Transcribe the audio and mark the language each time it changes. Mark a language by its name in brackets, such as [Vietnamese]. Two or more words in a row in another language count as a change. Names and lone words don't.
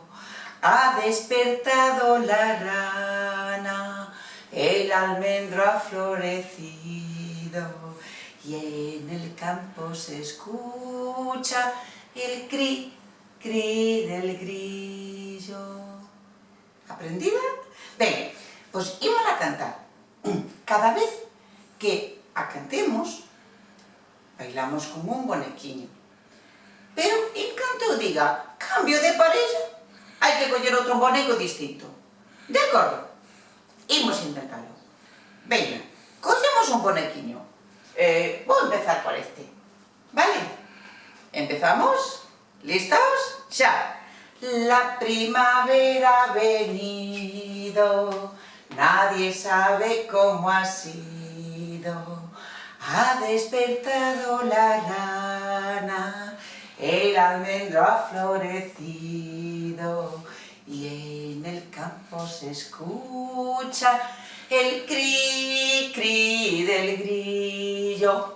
[Spanish] Ha despertado la rana, el almendro ha florecido y en el campo se escucha el cri, cri del grillo. [Galician] Aprendida? Ben, pois imos a cantar. Cada vez que a cantemos, bailamos como un bonequiño. Pero, en canto eu diga cambio de parella, hai que coller outro boneco distinto. De acordo? Imos intentarlo. Veña, collemos un bonequiño. Vou empezar por este. Vale? Empezamos? Listos? Xa. [Spanish] La primavera ha venido, nadie sabe cómo ha sido. Ha despertado la rana, el almendro ha florecido y en el campo se escucha el cri, cri del grillo.